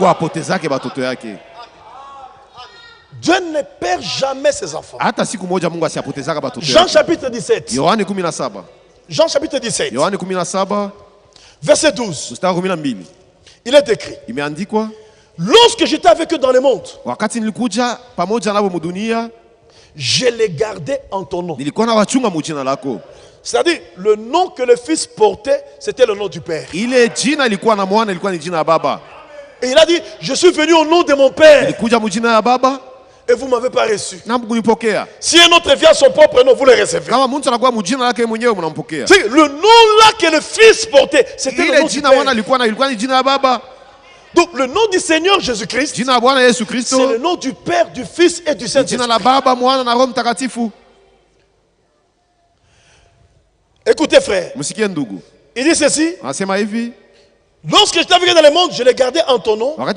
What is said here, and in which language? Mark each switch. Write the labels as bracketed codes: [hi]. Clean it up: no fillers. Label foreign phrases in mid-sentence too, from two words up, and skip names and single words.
[fr] Dieu ne perd jamais ses enfants. Jean chapitre 17. Jean chapitre 17. [sw] Yohane 17. [fr] Verset 12. [sw] Mstari 12. [fr] Il est écrit. [sw] Imeandikwa. [fr] Lorsque j'étais avec eux dans le monde, [sw] wakati nilikuja pamoja nao mudunia, [fr] je les gardais en ton nom. [sw] Nilikuwa na wachunga mujina lako. [fr] C'est-à-dire, le nom que le Fils portait, c'était le nom du Père. [sw] Ile jina ilikuwa na mwana, ilikuwa ni jina ya Baba. [fr] Et il a dit, je suis venu au nom de mon Père. [sw] Nilikuja mujina ya Baba. [fr] Et vous ne m'avez pas reçu. [sw] Na mkunipokea. [fr] Si un autre vient à son propre nom, vous le recevez. [sw] Kama mtu anakuwa mujina lake mwenyewe mnampokea. [fr] C'est le nom là que le Fils portait, c'était le nom du Père. [sw] Ilikuwa ni jina ya Baba. [fr] Donc le nom du Seigneur Jésus-Christ, c'est le nom du Père, du Fils et du Saint-Esprit. Écoutez frère, il dit ceci. Lorsque je t'avais dans le monde, je l'ai gardé en ton nom.